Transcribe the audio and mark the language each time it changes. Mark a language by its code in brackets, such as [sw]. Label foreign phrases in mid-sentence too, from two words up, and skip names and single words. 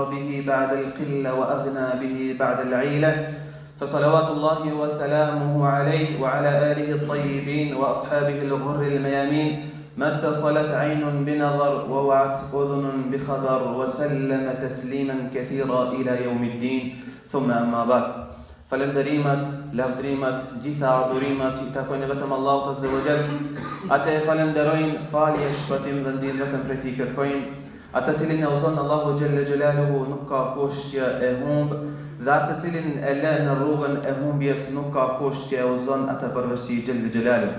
[ar] به بعد القلة وأغنى به بعد العيلة فصلوات الله وسلامه عليه وعلى آله الطيبين وأصحابه الغر الميامين ما اتصلت عين بنظر ووعت أذن بخبر وسلم تسليما كثيرا إلى يوم الدين ثم أما بعد فلندريمت [sq] lavdrimet, gjitha adhurimet I takojnë vetëm Allahut Azza wa Jall. Ata e falenderojnë, falje, shpëtim dhe ndihmë vetëm prej Tij kërkojnë. Ata cilin e uzon Allahu [ar] جل جلاله [sq] nuk ka kush që e humb, dhe ata cilin e lë në rrugën e humbjes nuk ka kush që e uzon ata përveç Tij [ar] جل جلاله.